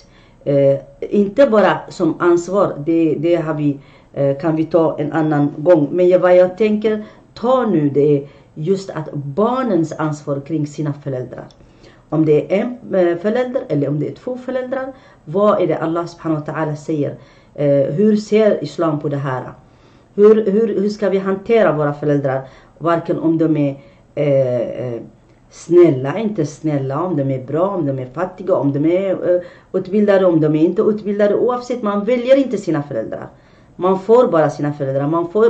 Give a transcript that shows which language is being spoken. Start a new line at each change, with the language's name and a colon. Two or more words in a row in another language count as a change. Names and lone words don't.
Swedish: Inte bara som ansvar, det har vi, kan vi ta en annan gång. Men vad jag tänker ta nu, det är just att barnens ansvar kring sina föräldrar. Om det är en förälder eller om det är två föräldrar, vad är det
Arabic: الله سبحانه وتعالى
Swedish: säger? Hur ser islam på det här? Hur ska vi hantera våra föräldrar? Varken om de är snälla, inte snälla, om de är bra, om de är fattiga, om de är utbildade, om de är inte utbildade. Oavsett, man väljer inte sina föräldrar. Man får bara sina föräldrar.